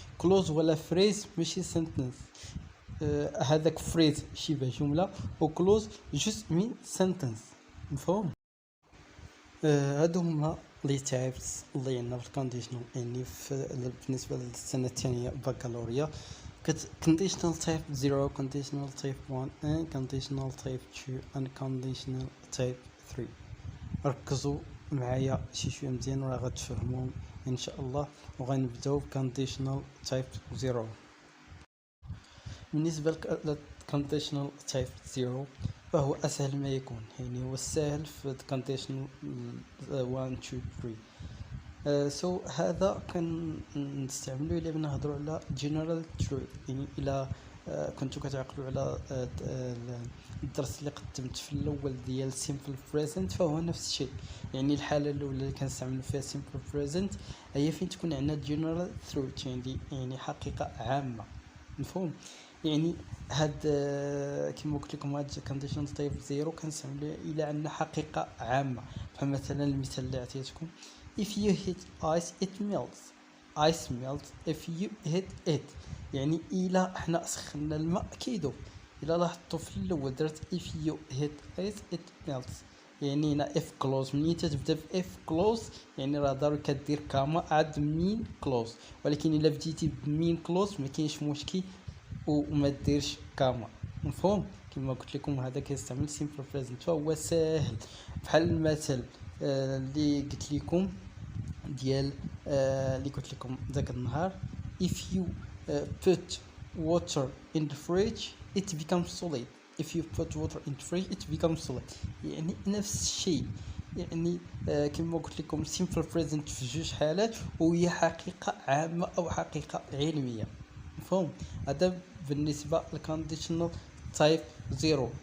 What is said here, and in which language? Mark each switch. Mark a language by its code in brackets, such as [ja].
[ar] كلوز ولا فريز ماشي سنتنس. هذاك فريز شبه جمله، وكلوز جزء من سنتنس. مفهوم؟ هادو هما لي تايبس اللي عندنا في الكونديشنال، يعني بالنسبه للسنه الثانيه بكالوريا. [en] conditional type 0, conditional type 1 and conditional type 2 and conditional type 3. [ar] ركزوا معايا شويه مزيان وراه غتفهموا ان شاء الله. وغنبداو conditional type 0. بالنسبه للconditional type 0 فهو اسهل ما يكون، يعني هو السهل في conditional 1 2 3. هذا كنستعملوه الا نهضروا على general truth، يعني الا كنتو كتعقلوا على الدرس اللي قدمت في الاول ديال simple present، فهو نفس الشيء. يعني الحاله الاولى اللي كنستعملوا فيها simple present هي فين تكون عندنا general truth، يعني حقيقه عامه. مفهوم؟ يعني هاد كما قلت لكم هاد conditional type 0 كنستعملوه الى عندنا حقيقه عامه. فمثلا المثال اللي عطيتكم [en] if you hit ice it melts. ice melts if you hit it، [ar] يعني الى حنا سخنا الماء كيذوب. الى لاحظتوا في الاول درت [en] if you hit ice it melts، [ar] يعني هنا if close منين تتبدا في if close يعني راه ضروري كدير كاما عاد مين close، ولكن الا بديتي بمين close ما كاينش مشكل وما ديرش كاما. مفهوم؟ كما قلت لكم هذا كيستعمل simple present، فهو ساهل. بحال المثل اللي قلت لكم ديال اللي قلت لكم ذاك النهار [en] if you put water in the fridge it becomes solid. if you put water in the fridge it becomes solid، [ar] يعني نفس الشيء. يعني كما قلت لكم simple present في جوج حالات وهي حقيقة عامة أو حقيقة علمية. مفهوم؟ هذا بالنسبة للconditional type 0.